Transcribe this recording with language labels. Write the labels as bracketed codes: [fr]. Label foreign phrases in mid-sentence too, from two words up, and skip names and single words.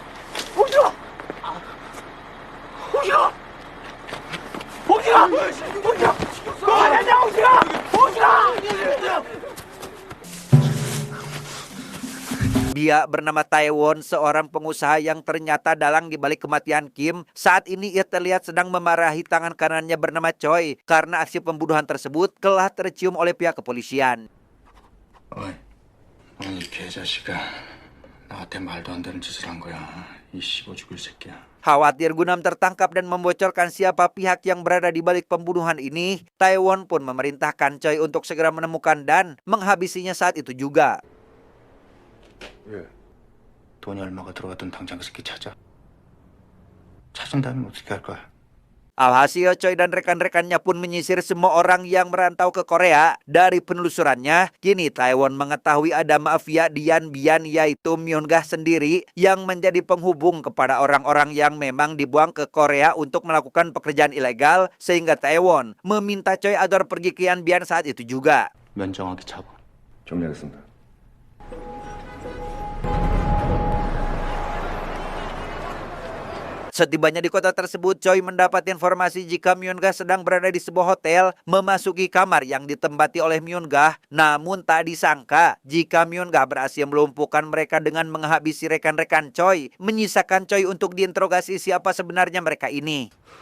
[id] Dia bernama Taewon, seorang pengusaha yang ternyata dalang di balik kematian Kim. Saat ini ia terlihat sedang memarahi tangan kanannya bernama Choi karena aksi pembunuhan tersebut telah tercium oleh pihak kepolisian. [ko] 어이, 이 개자식아, 나한테 말도 안 되는 짓을 한 거야. 이 씹어 죽을 새끼야. [id] Khawatir Gunam tertangkap dan membocorkan siapa pihak yang berada di balik pembunuhan ini, Taewon pun memerintahkan Choi untuk segera menemukan dan menghabisinya saat itu juga. [ko] 예. 돈이 얼마가 들어갔든 당장 그 새끼 찾아. 찾은 다음에 어떻게 할 거야? [id] Alhasil Choi dan rekan-rekannya pun menyisir semua orang yang merantau ke Korea. Dari penelusurannya, kini Taewon mengetahui ada mafia Dian Bian yaitu Myungah sendiri yang menjadi penghubung kepada orang-orang yang memang dibuang ke Korea untuk melakukan pekerjaan ilegal, sehingga Taewon meminta Choi agar pergi ke Dian Bian saat itu juga. [ko] 면정하게 잡아. 정리하겠습니다. [id] Setibanya di kota tersebut, Choi mendapat informasi jika Myungah sedang berada di sebuah hotel, memasuki kamar yang ditempati oleh Myungah. Namun tak disangka jika Myungah berhasil melumpuhkan mereka dengan menghabisi rekan-rekan Choi, menyisakan Choi untuk diinterogasi siapa sebenarnya mereka ini.